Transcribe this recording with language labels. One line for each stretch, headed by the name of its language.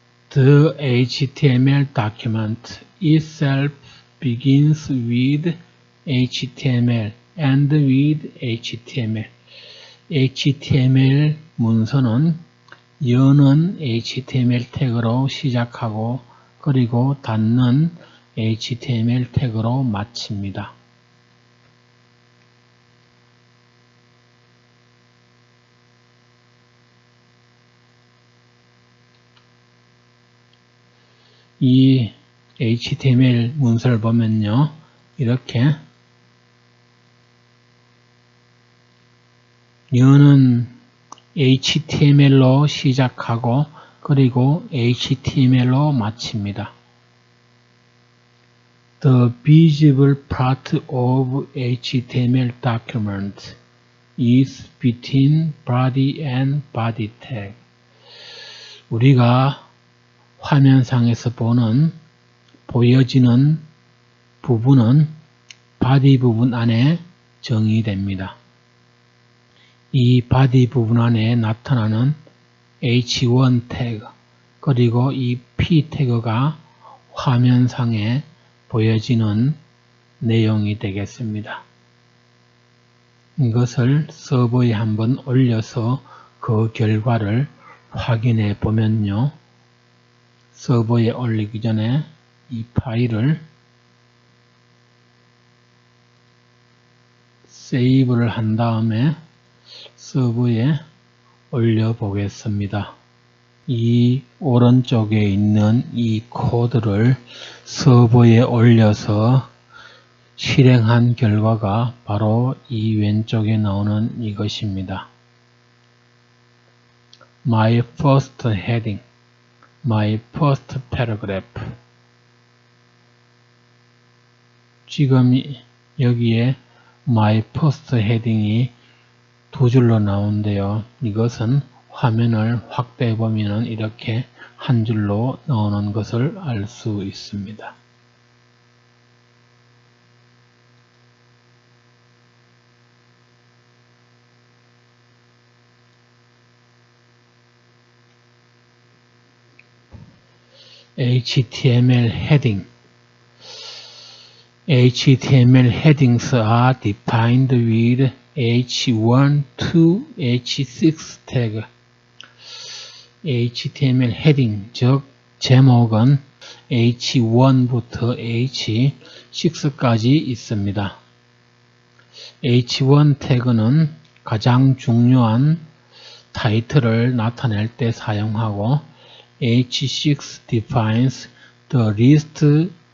English: The HTML document itself begins with HTML and with HTML.
Korean: HTML 문서는 여는 HTML 태그로 시작하고 그리고 닫는 HTML 태그로 마칩니다. 이 HTML 문서를 보면요. 이렇게 여는 HTML로 시작하고 그리고 HTML로 마칩니다.
English: The visible part of HTML document is between body and body tag.
Korean: 우리가 화면상에서 보여지는 부분은 바디 부분 안에 정의됩니다. 이 바디 부분 안에 나타나는 H1 태그 그리고 이 P 태그가 화면상에 보여지는 내용이 되겠습니다. 이것을 서버에 한번 올려서 그 결과를 확인해 보면요. 서버에 올리기 전에 이 파일을 세이브를 한 다음에 서버에 올려 보겠습니다. 이 오른쪽에 있는 이 코드를 서버에 올려서 실행한 결과가 바로 이 왼쪽에 나오는 이것입니다.
English: My first heading, my first paragraph.
Korean: 지금 여기에
English: my first heading
Korean: 이 두 줄로 나오는데요. 이것은 화면을 확대해 보면 이렇게 한 줄로 나오는 것을 알 수 있습니다.
English: HTML heading. HTML headings are defined with H1 to H6 tag.
Korean: HTML heading, 즉 제목은 H1부터 H6까지 있습니다. H1 태그는 가장 중요한 타이틀을 나타낼 때 사용하고
English: H6 defines the least